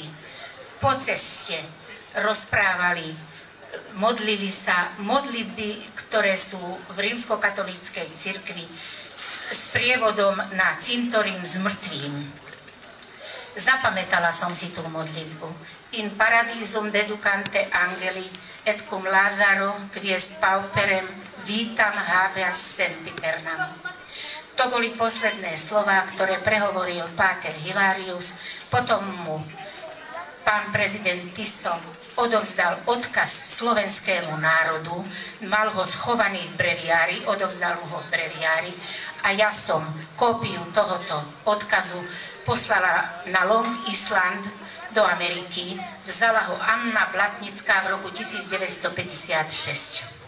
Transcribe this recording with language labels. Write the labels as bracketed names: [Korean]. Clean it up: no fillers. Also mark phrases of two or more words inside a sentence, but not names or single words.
[Slovak] Po ceste rozprávali, modlili sa modlitby, ktoré sú v rímskokatolíckej cirkvi s prievodom na cintorín s mŕtvým. Zapamätala som si tú modlitbu. [Latin] In paradisum deducante angeli et cum Lazaro quiest pauperem vitam habeas sempiternam. [Slovak] To boli posledné slová, ktoré prehovoril páter Hilarius. Potom mu pán prezident Tiso odovzdal odkaz slovenskému národu, mal ho schovaný v breviári, odovzdal mu ho v breviári a ja som kópiu tohoto odkazu poslala na Long Island do Ameriky, vzala ho Anna Blatnická v roku 1956.